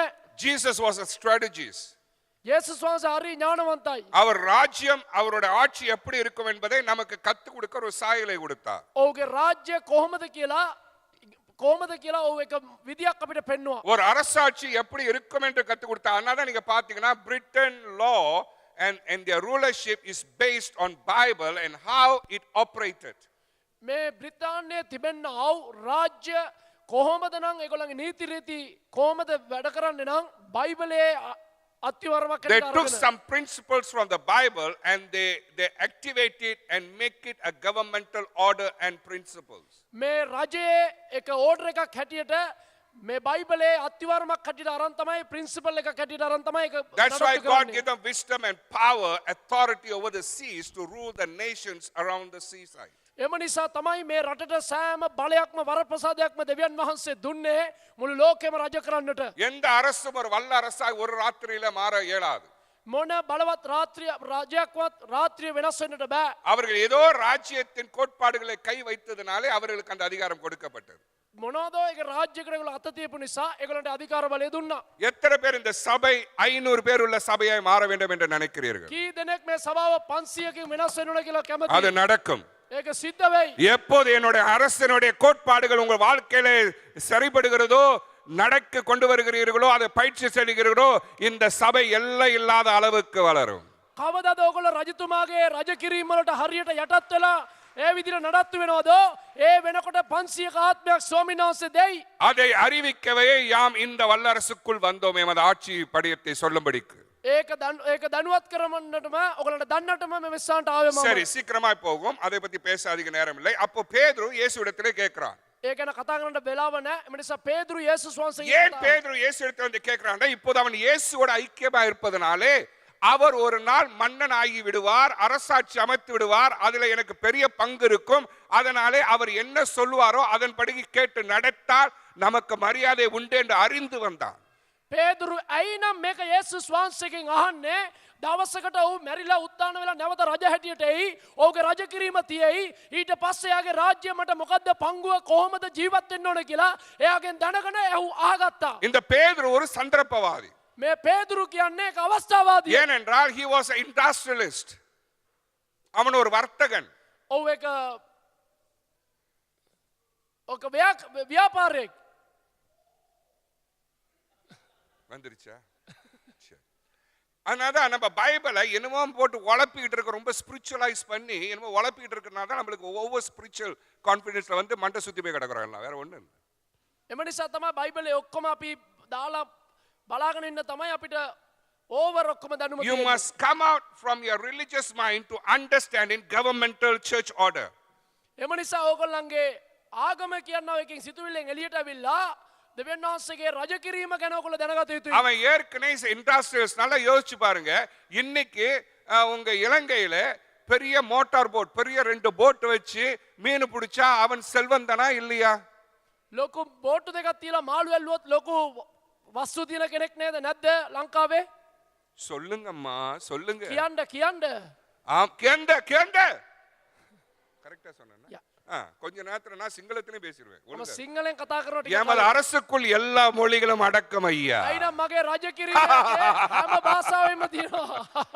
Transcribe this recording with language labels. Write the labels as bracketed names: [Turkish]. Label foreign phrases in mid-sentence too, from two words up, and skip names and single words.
[English] Jesus was a strategist. [Sinhala] යේසුස් වහන්සේ හරි ඥානවන්තයි. [Tamil] அவர் ராஜ்யம், அவருடைய ஆட்சி எப்படி இருக்கும் என்பதை நமக்கு கத்து கொடுக்க ஒரு சாயலை கொடுத்தார். [Sinhala] ඔහුගේ රාජ්‍ය කොහොමද කියලා කොහොමද කියලා ඔව් එක විදියක් අපිට පෙන්වුවා. [Tamil] ஒரு அரசாட்சி எப்படி இருக்கும் என்று கற்றுக் கொடுத்தா. அதனால நீங்க பாத்தீங்கன்னா பிரிட்டன் [English] law and their rulership is based on Bible and how it operated. [Sinhala] මේ බ්‍රිතාන්‍යයේ තිබෙනා රාජ්‍ය කොහොමද නම් ඒගොල්ලන්ගේ නීති රීති කොහොමද වැඩ කරන්නේ නම් බයිබලයේ අත්‍යවරමක් [English] They [Sinhala] කරගෙන [English] took some principles from the Bible and they activate it and make it a governmental order and principles. [Sinhala] මේ රජයේ එක ඕඩර් එකක් හැටියට මේ බයිබලයේ අත්‍යවරමක් හැටියට අරන් තමයි ප්‍රින්සිපල් එකක් හැටියට අරන් තමයි ඒක [English] That's why [Sinhala] නඩත්තු [English] God [Sinhala] කරන්නේ. [English] gave them wisdom and power, authority over the seas to rule the nations around the seaside. [Sinhala] එම නිසා තමයි මේ රටට සෑම බලයක්ම වරප්‍රසාදයක්ම දෙවියන් වහන්සේ දුන්නේ මුළු ලෝකෙම රජ කරන්නට. [Tamil] எந்த அரசும் ஒரு வல்ல அரசாய் ஒரு ராத்திரியில மாற இயலாது. [Sinhala] මොන බලවත් රාජ්‍යයක්වත් රාත්‍රිය වෙනස් වෙන්නට බෑ. [Tamil] அவர்கள் ஏதோ ராஜ்யத்தின் கோட்பாடுகளை கை வைத்ததினாலே அவர்களுக்கு அந்த அதிகாரம் கொடுக்கப்பட்டது. [Sinhala] මොනවදෝ ඒක රාජ්‍යයකට ඒගොල්ලෝ අත තියපු නිසා ඒගොල්ලන්ට අධිකාර බලය දුන්නා. [Tamil] எத்தனை பேர் இந்த சபை 500 பேர் உள்ள சபையாய் மாற வேண்டும் என்று நினைக்கிறீர்கள்? [Sinhala] කී දෙනෙක් මේ සභාව 500කින් වෙනස් වෙන්න කියලා [Tamil] அது [Sinhala] කැමතියි? [Tamil] நடக்கும். [Sinhala] ඒක සිද්ධ වෙයි. [Tamil] எப்போது என்னுடைய அரசனுடைய கோட்பாடுகள் உங்கள் வாழ்க்கையில சரிபடுகிறதோ நடக்க கொண்டு வருகிறீர்களோ அதை பயிற்சி செய்கிறீர்களோ இந்த சபை எல்லை இல்லாத அளவுக்கு வளரும். [Sinhala] කවදාද ඔයගොල්ලෝ රජතුමාගේ රජ කිරීම වලට හරියට යටත් වෙලා ඒ විදිහට නඩත්තු වෙනවදෝ ඒ වෙනකොට 500ක ආත්මයක් ස්වාමීන් වහන්සේ දෙයි. [Tamil] அதை அறிவிக்கவே யாம் இந்த வல்லரசுக்குள் வந்தோம் எமது ஆட்சி படியத்தை சொல்லும்படிக்கு. [Sinhala] ඒක දනුවත් කරමන්නටම ඔයගොල්ලන්ට දන්නටම මේ මෙස්සාන්ට ආවේ මම. [Tamil] சரி சீக்கிரமாய் போகும். அதை பத்தி பேச அதிக நேரம் இல்லை. அப்போ பேதுரு இயேசுவிடத்திலே கேட்கிறான். [Sinhala] ඒ ගැන කතා කරන්න වෙලාව නැහැ. ඒ නිසා பேதுரு යේසුස් වහන්සේගෙන් [Tamil] ஏன் பேதுரு இயேசுவிடத்தில் வந்து கேட்கிறான்? இப்போது அவன் இயேசுவோட ஐக்கியமா இருப்பதனாலே அவர் ஒரு நாள் மன்னன் ஆகி விடுவார், அரசாட்சி அமைத்து விடுவார், அதுல எனக்கு பெரிய பங்கு இருக்கும். அதனாலே அவர் என்ன சொல்லுவாரோ அதன்படி கேட்டு நடத்தால் நமக்கு மரியாதை உண்டு என்று அறிந்து வந்தான். [Sinhala] පේදුරු ඇයිනම් මේක යේසුස් වහන්සේගෙන් අහන්නේ? දවසකට ඔහු මැරිලා උත්තාන වෙලා නැවත රජ හැටියට එයි. ඔහුගේ රජ කිරීම තියෙයි. ඊට පස්සේ යාගේ රාජ්‍ය මට මොකද්ද පංගුව කොහොමද ජීවත් වෙන්න ඕන කියලා එයාගෙන් දැනගෙන එහු අහගත්තා. [Tamil] இந்த பேதுரு ஒரு சந்தர்ப்பவாதி. [Sinhala] මේ පේදුරු කියන්නේ ඒක අවස්ථාවාදී. [English] ஏனென்றால் he was an industrialist. [Tamil] அவன் ஒரு வர்த்தகன். [Sinhala] ඔව් ඒක ව්‍යාපාරයක්. [Tamil] வந்துருச்சா? சரி. அதனால நம்ம பைபிளை என்னமோ போட்டு உழப்பிக்கிட்டு இருக்க ரொம்ப ஸ்பிரிச்சுவலைஸ் பண்ணி என்னமோ உழப்பிக்கிட்டு இருக்கனால தான் நம்மளுக்கு ஒவ்வொரு [English] spiritual confidence [Tamil] வந்து மண்டை சுத்தி போய் கிடக்குறோம் எல்லாம் வேற ஒண்ணு இல்லை. [Sinhala] එම නිසා තමයි බයිබලේ ඔක්කොම අපි දාලා බලාගෙන ඉන්න තමයි අපිට ඕවර් ඔක්කොම දැනුම [English] You [Sinhala] තියෙන්නේ. [English] must come out from your religious mind to understand in governmental church order. [Sinhala] එම නිසා ඕගොල්ලන්ගේ ආගම කියනවා එකකින් සිතුවිල්ලෙන් එළියට ඇවිල්ලා දෙවියන් වහන්සේගේ රජ කිරීම ගැන ඔයගොල්ලෝ දැනගත යුතුයි. [Tamil] அவன் ஏற்கனவே இண்டஸ்ட்ரியல்ஸ் நல்லா யோசிச்சு பாருங்க. இன்னைக்கு உங்க இலங்கையில பெரிய [English] motor boat, [Tamil] பெரிய 2 போட் வச்சு மீன் பிடிச்சா அவன் செல்வந்தனா இல்லையா? [Sinhala] ලොකු බෝට්ටු දෙකක් තියලා මාළු ඇල්ලුවොත් ලොකු වස්තු තියන කෙනෙක් නේද නැද්ද ලංකාවේ? [Tamil] சொல்லுங்கம்மா சொல்லுங்க. [Sinhala] කියන්න. [Tamil] ஆம் கேண்ட கேண்ட கரெக்டா சொன்னேன்னா? யா. கொஞ்ச நேரத்துல நான் சிங்களத்திலே பேசிடுவேன். [Sinhala] මම [Tamil] ஒழுங்கா. [Sinhala] සිංහලෙන් කතා කරනවා ටිකක්. [Tamil] எமது அரசுக்குள் எல்லா மொழிகளும் அடக்கம் ஐயா. [Sinhala] අයිනම් මගේ රජ කිරීම හැම භාෂාවෙම තියෙනවා.